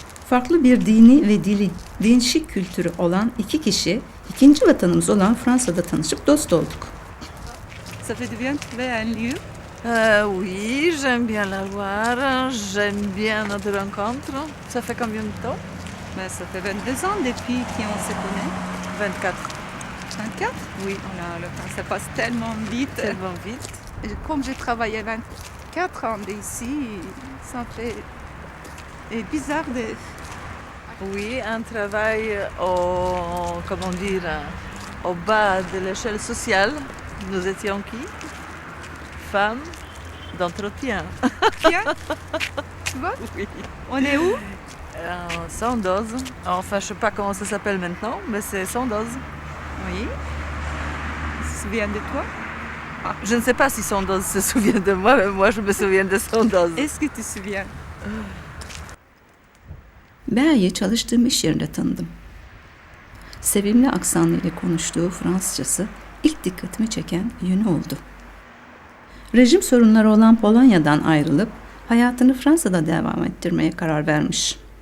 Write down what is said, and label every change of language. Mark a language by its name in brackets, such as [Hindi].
[Turkish] Farklı bir dini ve dili, değişik kültürü olan iki kişi, ikinci vatanımız olan Fransa'da tanışıp dost olduk. [French] Ça fait du bien de trouver un lieu. Oui, j'aime bien la Loire, j'aime bien notre rencontre. Ça fait combien de temps? Ben, ça fait 22 ans depuis qu'on se connaît. 24. 24? Oui. Oh là, le temps, ça passe tellement vite. Tellement vite. Comme j'ai travaillé 24 ans d'ici, ça fait bizarre de... Oui, un travail comment dire, au bas de l'échelle sociale. Nous étions qui? Femmes d'entretien. Bien. Tu vois? Oui. On est où? Sans dose. Enfin, je sais pas comment ça s'appelle maintenant, mais c'est sans dose. Oui. Tu te souviens de toi? Je ne sais pas si sans dose se souvient de moi, mais moi je me souviens de sans dose. Est-ce que tu te souviens? [Turkish] Bea'yı çalıştığım iş yerinde tanıdım. Sevimli aksanıyla konuştuğu Fransızcası ilk dikkatimi çeken yönü oldu. Rejim sorunları olan Polonya'dan ayrılıp hayatını Fransa'da devam ettirmeye karar vermiş.